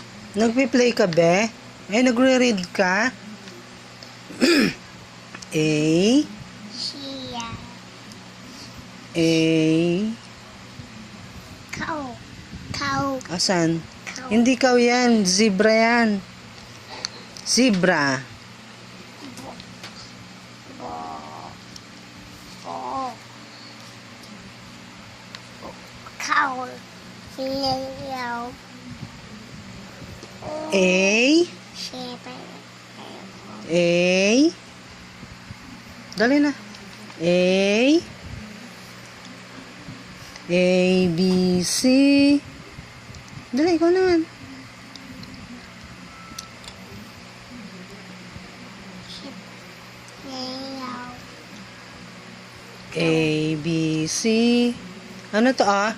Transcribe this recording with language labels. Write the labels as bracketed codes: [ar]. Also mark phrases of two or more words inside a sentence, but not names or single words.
[tl] Nagpi-play ka, be? Nagre-read ka? A. Siya. A. Kau. Kau. Asan? Kau. Hindi kaw yan. Zebra yan. Zebra. Bo. Bo. Kau. Leo. A. Shepherd. A. Dali na. A. A, B, C. Dali, ikaw naman. Leo. A, B, C. Ano to, ah?